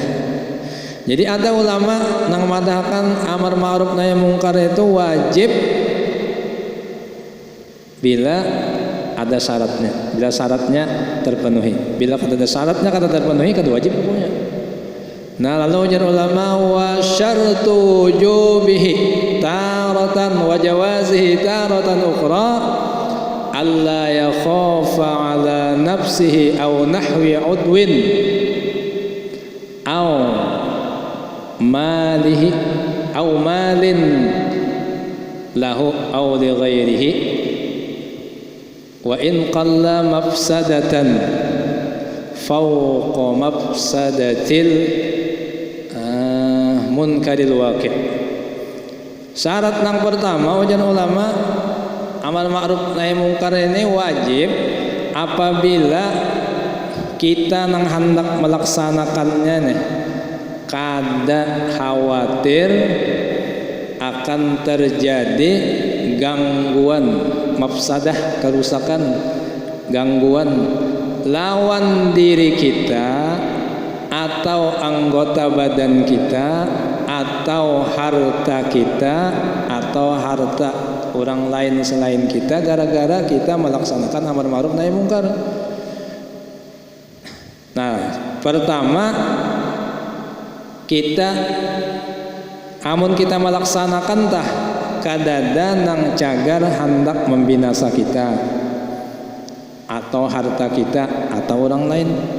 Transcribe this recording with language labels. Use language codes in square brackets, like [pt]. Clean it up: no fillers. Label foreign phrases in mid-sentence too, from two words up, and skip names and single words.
[bjn] Jadi ada ulama nang madahkan amar ma'ruf nahi mungkar itu wajib bila ada syaratnya. Bila syaratnya terpenuhi. Bila kada ada syaratnya kada terpenuhi kada wajib hukumnya. Nah lalu ujar ulama [ar] وشرط وجوبه تارة وجوازه تارة أخرى ألا يخاف على نفسه أو نحو عضو أو ماله أو مال له أو لغيره وإن قل مفسدة فوق مفسدة المنكر الواقع'. [bjn] Syarat yang pertama ujian ulama amar ma'ruf nahi mungkar ini wajib apabila kita nang hendak melaksanakannya nih kada khawatir akan terjadi gangguan mafsadah, kerusakan, gangguan lawan diri kita atau anggota badan kita atau harta kita atau harta orang lain selain kita gara-gara kita melaksanakan amar ma'ruf nahi mungkar. Pertama, kita amun kita melaksanakan tah kadada nang cagar hendak membinasa kita atau harta kita atau orang lain.